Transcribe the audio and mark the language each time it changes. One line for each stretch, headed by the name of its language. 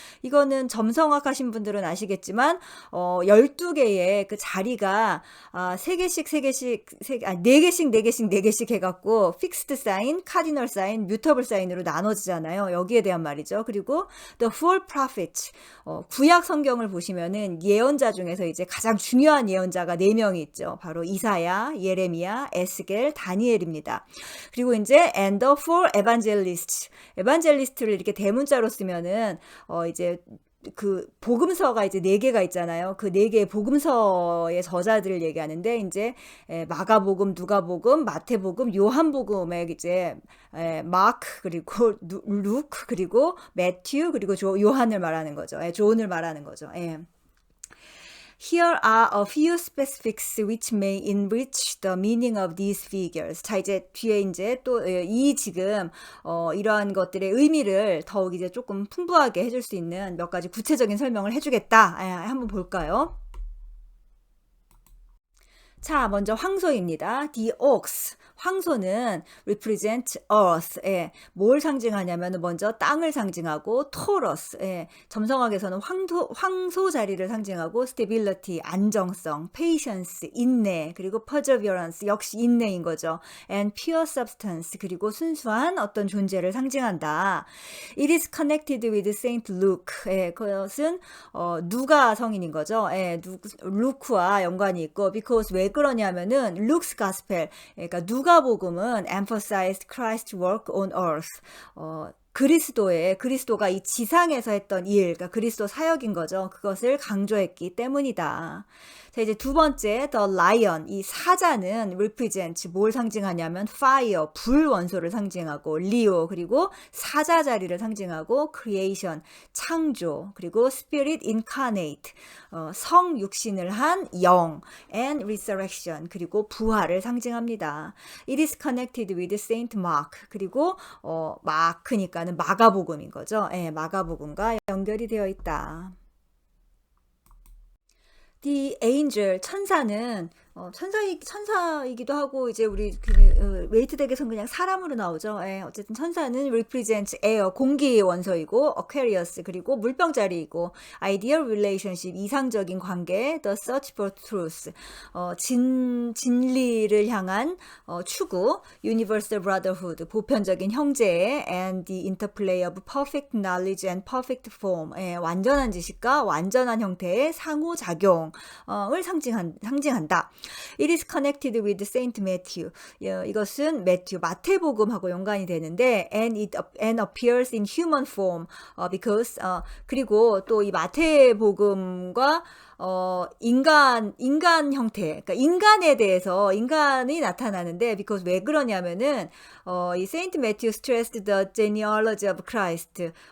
Korean: 이거는 점성학 하신 분들은 아시겠지만 12개의 그 자리가 3개씩 4개씩 4개씩 해갖고
English: fixed sign, cardinal sign, mutable sign
Korean: 으로 나눠지잖아요. 여기에 대한 말이죠. 그리고
English: the four prophets,
Korean: 구약 성경을 보시면은 예언자 중에서 이제 가장 중요한 예언자가 4명이 있죠. 바로 이사야, 예레미야, 에스겔, 다니엘입니다. 그리고 이제
English: and the four evangelists.
Korean: 에반젤리스트를 이렇게 대문자로 쓰면은 이제 그 복음서가 이제 4개가 있잖아요. 그 4개의 복음서의 저자들을 얘기하는데 이제 마가복음, 누가복음, 마태복음, 요한복음에 이제 마크, 그리고 루크, 그리고 매튜, 그리고 요한을 말하는 거죠. 존을 말하는 거죠.
English: Here are a few specifics which may enrich the meaning of these figures.
Korean: 자, 이제 뒤에 이제 또 이 지금 이러한 것들의 의미를 더욱 이제 조금 풍부하게 해줄 수 있는 몇 가지 구체적인 설명을 해주겠다. 한번 볼까요? 자, 먼저 황소입니다.
English: The ox.
Korean: 황소는
English: represent earth.
Korean: 뭘 상징하냐면 먼저 땅을 상징하고 taurus. 점성학에서는 황소 자리를 상징하고 stability, 안정성, patience, 인내, 그리고 perseverance, 역시 인내인 거죠.
English: and pure substance,
Korean: 그리고 순수한 어떤 존재를 상징한다.
English: It is connected with Saint Luke.
Korean: 그것은 누가 성인인 거죠. 루크와 연관이 있고
English: because
Korean: 왜 그러냐면은
English: Luke's Gospel,
Korean: 그러니까 누가복음은
English: emphasized Christ's work on earth.
Korean: 그리스도가 이 지상에서 했던 일, 그러니까 그리스도 사역인 거죠. 그것을 강조했기 때문이다. 자, 이제 두 번째,
English: the lion.
Korean: 이 사자는 represents 뭘 상징하냐면 fire, 불 원소를 상징하고 Leo, 그리고 사자 자리를 상징하고 creation, 창조, 그리고
English: spirit incarnate,
Korean: 성 육신을 한 영,
English: and resurrection,
Korean: 그리고 부활을 상징합니다.
English: It is connected with Saint Mark.
Korean: 그리고 마크니까는 마가복음인 거죠. 예, 마가복음과 연결이 되어 있다.
English: The angel,
Korean: 천사는 천사이기도 하고 이제 우리 웨이트 덱에서는 그냥 사람으로 나오죠. 예, 어쨌든 천사는
English: represents air,
Korean: 공기 원소이고 Aquarius, 그리고 물병자리이고
English: ideal relationship,
Korean: 이상적인 관계,
English: the search for truth,
Korean: 진리를 향한 추구,
English: universal brotherhood,
Korean: 보편적인 형제,
English: and the interplay of perfect knowledge and perfect form,
Korean: 예, 완전한 지식과 완전한 형태의 상호작용을 상징한다.
English: It is connected with Saint Matthew.
Korean: 이것은 마태복음하고 연관이 되는데
English: and appears in human form because
Korean: 그리고 또 이 마태복음과 인간 형태, 그러니까 인간에 대해서 인간이 나타나는데 because 왜 그러냐면은 이
English: Saint Matthew stressed the genealogy of Christ.